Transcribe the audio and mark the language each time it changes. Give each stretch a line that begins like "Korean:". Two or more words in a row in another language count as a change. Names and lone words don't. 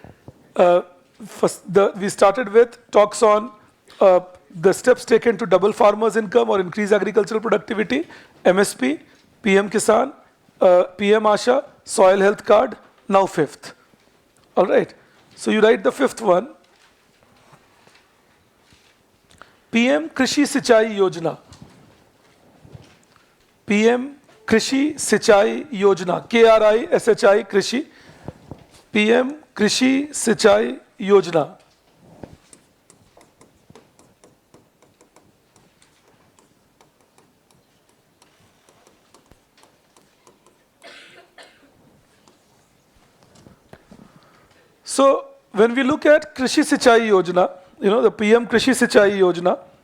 English: We started with talks on the steps taken to double farmers' income or increase agricultural productivity, MSP, PM Kisan, PM Asha, soil health card, now fifth. All right. So you write the fifth one. PM Krishi Sichai Yojana. PM Krishi Sichai Yojana. KRISHI Krishi. PM Krishi Sichai Yojana. So when we look at Krishi Sichai Yojana, the PM Krishi Sichai Yojana,